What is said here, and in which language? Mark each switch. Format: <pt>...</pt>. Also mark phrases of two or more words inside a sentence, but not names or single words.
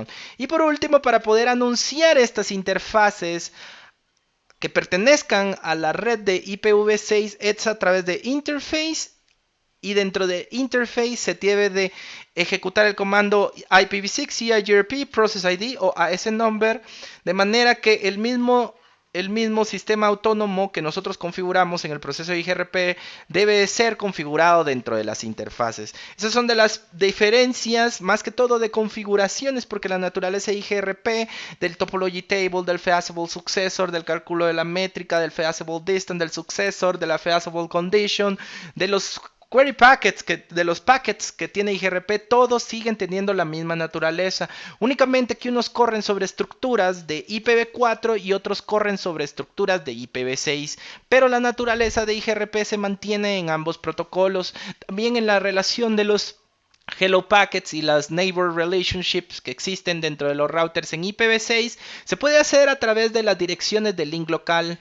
<es>Y por último, para poder anunciar estas interfaces que pertenezcan a la red de IPv6 es a través de interface, y dentro de interface se debe de ejecutar el comando IPv6 EIGRP</es> <en>process ID</en> <es>o ASNumber, de manera que el mismo sistema autónomo que nosotros configuramos en el proceso de IGRP debe ser configurado dentro de las interfaces. Esas son de las diferencias, más que todo de configuraciones, porque la naturaleza de IGRP, del</es> <en>topology table,</en> <es>del</es> <en>feasible successor,</en> <es>del cálculo de la métrica, del</es> <en>feasible distance,</en> <es>del successor, de la</es> <en>feasible condition,</en> <es>de los</es> <en>query packets,</en> <es>de los packets que tiene IGRP, todos siguen teniendo la misma naturaleza. Únicamente que unos corren sobre estructuras de IPv4 y otros corren sobre estructuras de IPv6. Pero la naturaleza de IGRP se mantiene en ambos protocolos. También en la relación de los</es> <en>Hello Packets</en> <es>y las</es> <en>Neighbor Relationships</en> <es>que existen dentro de los routers en IPv6 se puede hacer a través de las direcciones de link local.</es>